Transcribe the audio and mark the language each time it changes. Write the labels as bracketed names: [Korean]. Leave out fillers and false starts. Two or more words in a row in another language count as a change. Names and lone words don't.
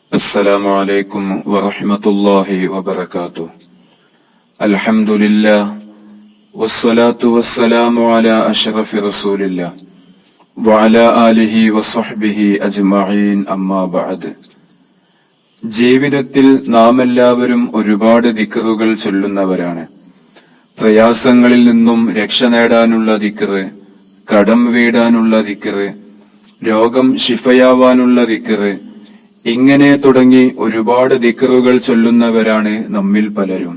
[Arabic] السلام عليكم ورحمة الله وبركاته. الحمد لله والصلاة والسلام على أشرف رسول الله وعلى آله وصحبه أجمعين أما بعد. [Malayalam] ജീവിതത്തിൽ നാം എല്ലാവരും ഒരുപാട് ദിക്റുകൾ ചൊല്ലുന്നവരാണ്. പ്രയാസങ്ങളിൽ നിന്നും രക്ഷ നേടാനുള്ള ദിക്റ്, കടം വീടാനുള്ള ദിക്റ്, രോഗം ശിഫയാവാനുള്ള ദിക്റ്, ഇങ്ങനെ തുടങ്ങി ഒരുപാട് ദിക്റുകൾ ചൊല്ലുന്നവരാണ് നമ്മിൽ പലരും.